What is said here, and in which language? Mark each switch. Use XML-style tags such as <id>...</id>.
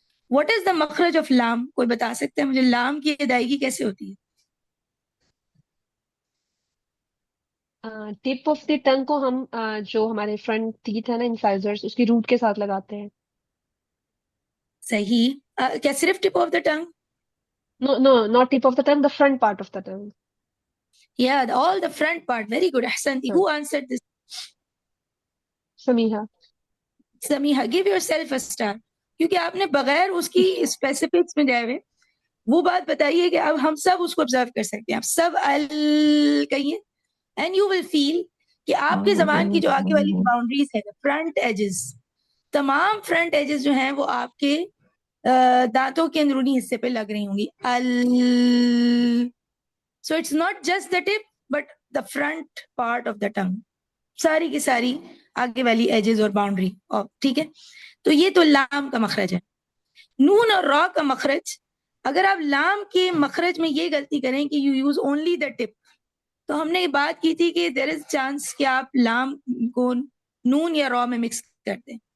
<en>What is the مخرج of لام؟</en> <ur>کوئی بتا سکتے ہیں مجھے لام کی ادائیگی کیسے ہوتی ہے؟</ur> <en>tip of the tongue</en> <ur>کو ہم جو ہمارے فرنٹ ٹیتھ ہے نا انسائزرز, اس کی روٹ کے ساتھ لگاتے ہیں. صحیح. کیا صرف</ur> <en>Tip of the tongue? No no not tip of the tongue, the front part of the tongue. Yeah, all the front part. Very good. Ahsanti. Who answered this?</en> <ur>سمیحہ.</ur> <en>Samiha. Give yourself a star.</en> <ur>کیونکہ آپ نے بغیر اس کی specifics میں جائے ہوئے وہ بات بتائیے کہ اب ہم سب اس کو آبزرو کر سکتے ہیں. آپ سب ال کہیے</ur> <en>and you will feel</en> <ur>کہ آپ کے زبان کی جو آگے والی باؤنڈریز ہے, فرنٹ ایجز, تمام فرنٹ ایجز جو ہیں وہ آپ کے دانتوں کے اندرونی حصے پہ لگ رہی ہوں گی. ال.</ur> <en>So it's not just the tip, but the front part of the tongue.</en> <ur>ساری کی ساری آگے والی ایجز اور باؤنڈری. ٹھیک ہے, تو یہ تو لام کا مخرج ہے. نون اور را کا مخرج, اگر آپ لام کے مخرج میں یہ غلطی کریں کہ</ur> <en>you use only the tip,</en> <ur>تو ہم نے یہ بات کی تھی کہ</ur> <en>there is chance</en> <ur>کہ آپ لام کو نون یا را میں مکس کر دیں.</ur>